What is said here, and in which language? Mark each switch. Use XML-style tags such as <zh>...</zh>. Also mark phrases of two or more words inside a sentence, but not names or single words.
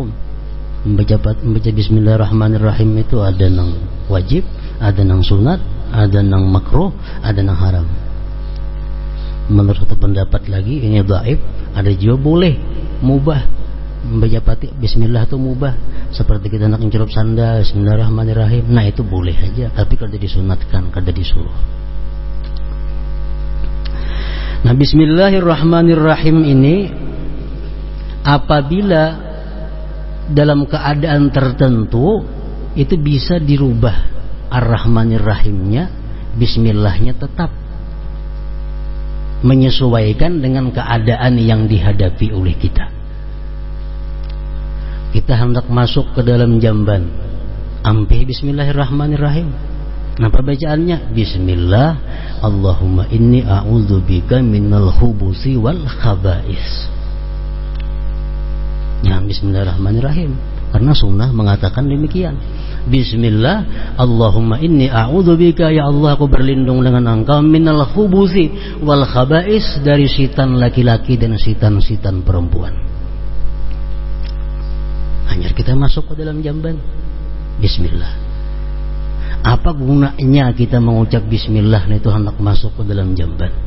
<bjn>Membaca bismillahirrahmanirrahim itu ada yang wajib, ada yang sunat, ada yang makruh, ada yang haram. Menurut satu pendapat lagi ini dhaif, ada juga boleh, mubah. Membaca bismillah itu mubah, seperti kita nak mencelup sanda bismillahirrahmanirrahim. Nah, itu boleh aja, tapi kada disunatkan, kada disuruh. Nah, bismillahirrahmanirrahim ini apabila dalam keadaan tertentu itu bisa dirubah ar-rahmanir-rahimnya, bismillahnya tetap menyesuaikan dengan keadaan yang dihadapi oleh kita. Kita hendak masuk ke dalam jamban, ampe bismillahirrahmanirrahim. Nah,</bjn> <ar>perbacaannya بسم الله اللهم إني أعوذ بك من الخبث والخبائث.</ar> <bjn>Ya, bismillahirrahmanirrahim, karena sunnah mengatakan demikian.</bjn> <ar>بسم الله اللهم إني أعوذ بك,</ar> <bjn>ya Allah aku berlindung dengan engkau,</bjn> <ar>من الخبث والخبائث,</ar> <bjn>dari sitan laki-laki dan sitan-sitan perempuan. Hanya kita masuk ke dalam jamban bismillah. Apa gunanya kita mengucap bismillah itu hendak masuk ke dalam jamban?</bjn>